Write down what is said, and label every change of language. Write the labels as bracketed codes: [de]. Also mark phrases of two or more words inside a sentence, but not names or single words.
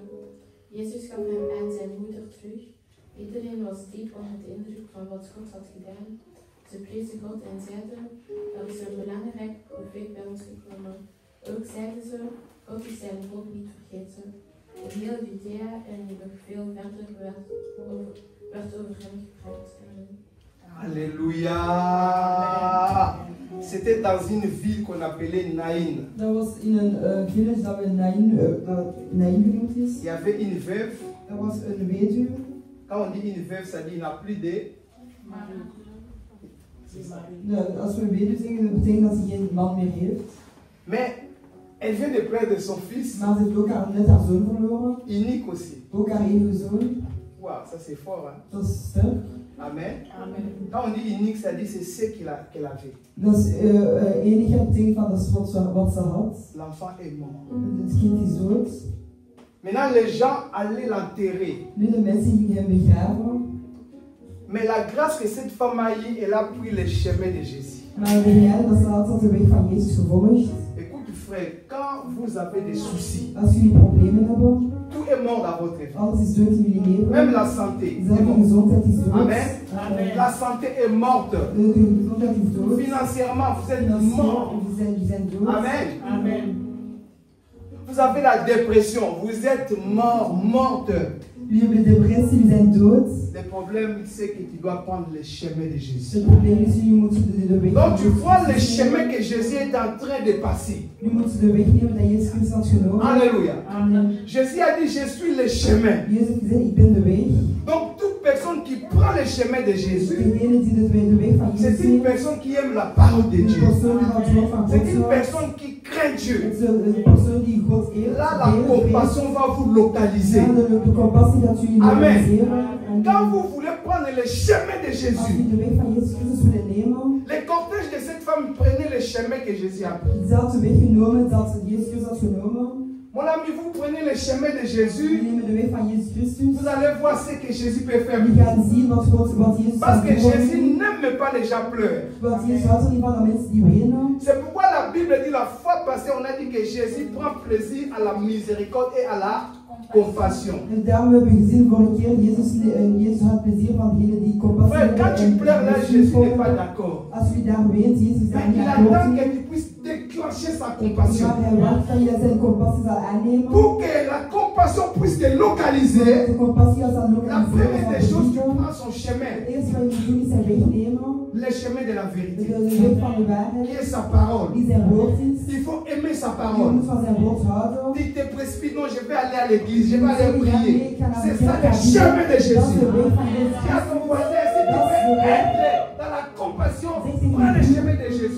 [nl] Jezus gaf hem aan zijn moeder terug. Iedereen was diep onder de indruk van wat God had gedaan. Ze prezen God en zeiden, er is een belangrijk profeet bij ons gekomen. Ook zeiden ze, God is zijn volk niet vergeten. Heel Judea en nog veel verder werd over hem gepraat. [fr] Alléluia. C'était dans une ville qu'on appelait Naïn. [nl] Dat was in een village dat we Naïn genoemd is. [fr] Il y avait une veuve. [nl] Er was een weduwe. [fr] Quand on dit une veuve, ça dit qu'il n'y a plus de... [nl] Als we een weduwe zeggen, dat betekent dat ze geen man meer heeft. [fr] Mais elle vient de perdre son fils. [nl] Maar ze heeft ook net haar zoon verloren. [fr] Unique aussi. [nl] Ook haar enige zoon. [fr] Wow, ça c'est fort. Hein? [nl] Dat is sterk. [fr] Amen. [nl] Amen. [fr] Quand on dit unique, ça dit c'est ce qu'elle avait. [nl] Dat is enige ding van dat is wat ze had. [fr] L'enfant est mort. [nl] Het kind is dood. [fr] Maintenant, les gens allaient l'enterrer. [nl] Nu de mensen gingen hem begraven. [fr] Mais la grâce que cette femme a eue, elle a pris le chemin de Jésus. [nl] Maar de genade dat ze altijd de weg van Jezus gevolgd. [fr] Écoute frère, quand vous avez des soucis, [nl] Als jullie problemen hebben, [fr] tout est mort dans votre vie. [nl] alles is dood in jullie leven. [fr] Même la santé [nl] Zelfs [fr] est [nl] de [fr] morte. [nl] gezondheid is dood. [fr] Amen. La santé est morte. [nl] De gezondheid is dood. [fr] Financièrement, vous êtes [nl] Financieel, [fr] mort. [nl] we zijn dood. [fr] Amen. [nl] Amen. [fr] Vous avez la dépression, vous êtes mort, morte. [nl] Jullie hebben depressie, we zijn dood. [fr] Le problème, c'est que tu dois prendre le chemin de Jésus. [nl] Het probleem is, jullie moeten de weg [fr] Donc tu prends le [nl] Jezus [fr] chemin [nl] nemen. [fr] que Jésus est en train de passer. [nl] Jullie moeten de weg nemen dat Jezus Christus had genomen. [fr] Alléluia. [nl] Amen. [fr] Jésus a dit, je suis le chemin. [nl] Jezus heeft gezegd, ik ben de weg. [fr] Donc toute personne qui prend le chemin de Jésus, [nl] Degene die de weg van [fr] c'est [nl] Jezus [fr] une [nl] neemt, [fr] personne qui aime la parole de [nl] een [fr] Dieu. [nl] persoon die van het woord van [fr] C'est [nl] God [fr] une [nl] houdt. [fr] personne qui craint Dieu. [nl] Het is een persoon die God eert. [fr] Là, la compassion va vous localiser. [nl] De compassie dat jullie [fr] Amen. [nl] realiseren. En [fr] Quand vous voulez prendre le chemin de [nl] als [fr] Jésus, [nl] jullie de weg van Jezus Christus willen nemen, [fr] les cortèges de cette femme prenaient le chemin que Jésus a pris. [nl] dezelfde weg genomen dat Jezus Christus had genomen. [fr] Mon ami, vous prenez le chemin de [nl] Jullie [fr] Jésus, [nl] nemen de weg van Jezus Christus. [fr] vous allez voir ce que Jésus peut faire. [nl] Jullie gaan zien wat Jezus [fr] Parce que [nl] kan doen. [fr] Jésus n'aime pas les gens pleurent. [nl] Want Jezus houdt er niet van dat mensen die wenen. [fr] C'est pourquoi la Bible dit la fois passée, on a dit que Jésus prend plaisir à la miséricorde et à la compassion. [nl] En daarom hebben we gezien vorige keer, Jezus had plezier van degene die compassie [fr] Frère, quand tu pleures là, Jésus n'est pas d'accord. [nl] Als jullie daar went, Jezus is daar [fr] Mais [nl] niet [fr] il attend [nl] akkoord. [fr] que tu puisses déclencher sa compassion. [nl] Maar hij wacht van je dat zijn compassie zal aannemen. [fr] Pour que la compassion puisse te localiser, [nl] De compassie als dat [fr] la première des choses, tu [nl] lokaliseren. [fr] prends son chemin, [nl] Het eerste wat je moet doen is zijn weg nemen. [fr] le chemin de la vérité, [nl] De weg van de [fr] qui [nl] waarheid, [fr] est sa parole. [nl] die zijn woord is. [fr] Il faut aimer sa [nl] Je [fr] parole. [nl] moet van zijn woord houden. [fr] Tu te précipites, non, je vais aller à l'église, je vais aller prier. C'est ça le chemin de [nl] Dat is de [fr] Jésus. [nl] weg van Jezus [fr] Dis à ton [nl] Christus. [fr] voisin, si tu veux être dans la compassion, prends le chemin de Jésus.